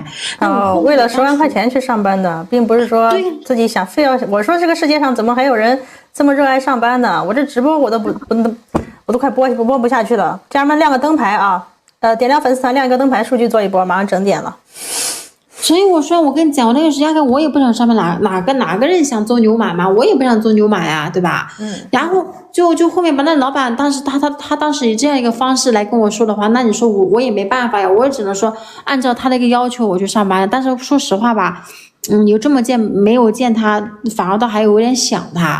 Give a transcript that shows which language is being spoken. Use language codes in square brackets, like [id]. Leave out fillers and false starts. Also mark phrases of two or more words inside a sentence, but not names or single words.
[zh] 為了10萬塊錢去上班的，並不是說自己想非要。我說這個世界上怎麼還有人這麼熱愛上班呢？我這直播我都快播不下去了。家人們亮個燈牌啊，點亮粉絲團，亮一個燈牌，数据做一波，馬上整點了。所以我說，我跟你講，我那個時間我也不想上班，哪個人想做牛马嘛？我也不想做牛马呀，对吧？然後就後面把那老闆當時他当时以這樣一個方式來跟我說的話，那你說我也沒辦法呀，我也只能說按照他那個要求我去上班。但是說實話吧，有這麼見沒有見他，反而倒還有點想他。